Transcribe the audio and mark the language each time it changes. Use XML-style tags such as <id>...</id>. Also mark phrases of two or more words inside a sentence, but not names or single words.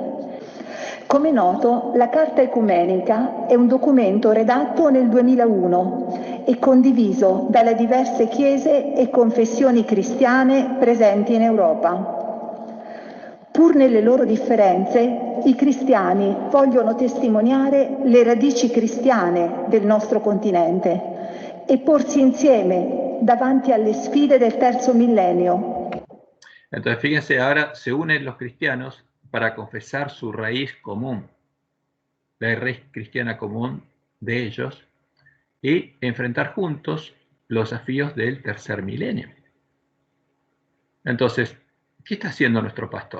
<it>Come noto, la Carta Ecumenica è un documento redatto nel 2001 e condiviso dalle diverse chiese e confessioni cristiane presenti in Europa. Pur nelle loro differenze, i cristiani vogliono testimoniare le radici cristiane del nostro continente e porsi insieme davanti alle sfide del terzo millennio.</it> <es>Entonces, fíjense, ahora se unen los cristianos para confesar su raíz común, la raíz cristiana común de ellos, y enfrentar juntos los desafíos del tercer milenio. Entonces, ¿qué está haciendo nuestro pastor?</es>